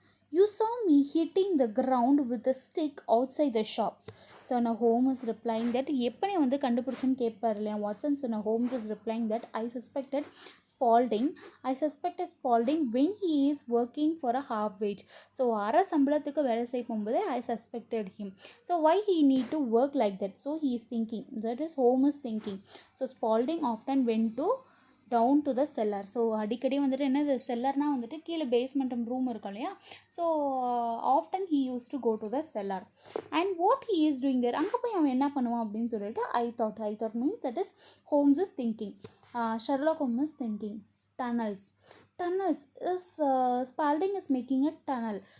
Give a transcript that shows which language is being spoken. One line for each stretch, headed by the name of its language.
English: You saw me hitting the ground with a stick outside the shop. So now Holmes is replying that
Tamil: எப்படி வந்து கண்டுபிடிச்சுன்னு கேட்பார் இல்லையா Watson.
English: So now Holmes is replying that I suspected Spalding when he is working for a half wage.
Tamil: So அரை சம்பளத்துக்கு வேலை செய்ய போகும்போது
English: I suspected him. So why he need to work like that? So he is thinking, that is Holmes thinking. So Spalding often went to down to the cellar.
Tamil: So அடிக்கடி வந்துட்டு என்னது செல்லர்னால் வந்துட்டு கீழே பேஸ்மெண்ட் ரூம் இருக்கும் இல்லையா?
English: So often he use to go to the cellar. And what he is doing there,
Tamil: அங்கே போய் அவன் என்ன பண்ணுவான் அப்படின்னு சொல்லிட்டு
English: I thought means that is Holmes is thinking. Sherlock Holmes is thinking tunnels is Spalding is making a tunnel.